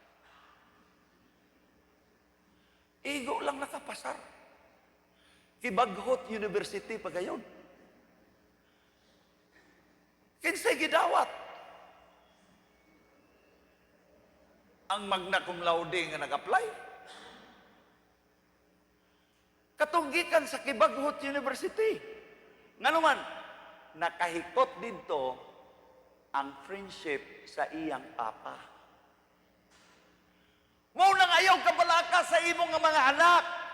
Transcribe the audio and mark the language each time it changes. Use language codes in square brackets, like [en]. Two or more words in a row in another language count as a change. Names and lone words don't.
[ceb] Igo lang nakapasar. Kibaghot University pagayon. Kinsay gidawat? Ang [la] magna cum laude [ceb] nga nag-apply. Katunggikan sa Kibaghot University. Nga naman, nakahikot dito ang friendship sa iyang papa. Mao nang ayaw kabalaka sa imong nga mga anak.